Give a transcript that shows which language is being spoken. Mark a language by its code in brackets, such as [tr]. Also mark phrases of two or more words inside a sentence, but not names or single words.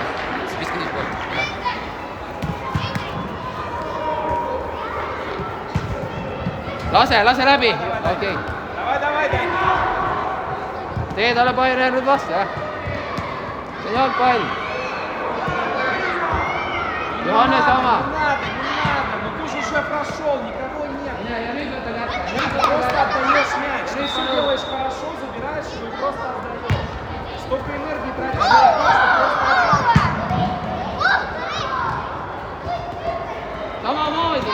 [et] Viska nii poolt. Lase läbi. Okei. [ru] Давай. [et] Tee talle Bairon nüüd vastu, jah? See on jalgpall. Johannes oma. [ru] Ну ты же уже прошел, никого нет. [et] Ja nüüd võta kätte. [ru] Просто отдаешь мяч. Ты все делаешь хорошо, забираешь его и просто отдаешь. Столько энергии тратишь, просто [et] Samamoodi.